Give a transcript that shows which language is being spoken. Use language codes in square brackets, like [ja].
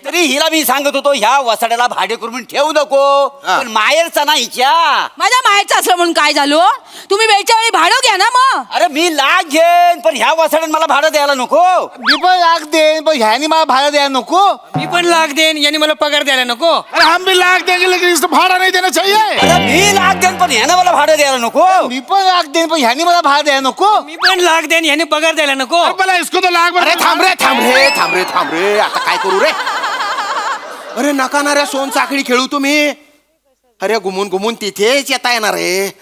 [mr] तरी हिला मी सांगत होतो ह्या वसाड्याला भाडे करून ठेवू नको, हा. पण माहेरचा ना हिच्या. माझ्या माहेरचं असलं म्हणून काय झालो? तुम्ही वेळच्या वेळी भाडं घ्या ना मग. अरे मी लाख घेईन पण ह्या वसाड्यात मला भाडं द्यायला नको. मी पण लाख देईन पण ह्यानी मला भाडं द्यायला नको. मी पण लाख देईन, यांनी मला पगार द्यायला नको. [hi] अरे हम भी लाख देंगे लेकिन इसको भाड़ा नहीं देना चाहिए. [mr] अरे मी लाख देईन पण ह्यानं मला भाडं द्यायला नको. मी पण लाख देईन पण ह्यानी मला भाडं द्यायला नको. मी पण लाख देईन, यांनी पगार द्यायला नको. [hi] अरे भला इसको तो लाख [mr] अरे थांब रे, आता काय करू रे? अरे नका ना रे, सोन साखळी खेळू तुम्ही. अरे घुमून तिथेच येता येणार आहे.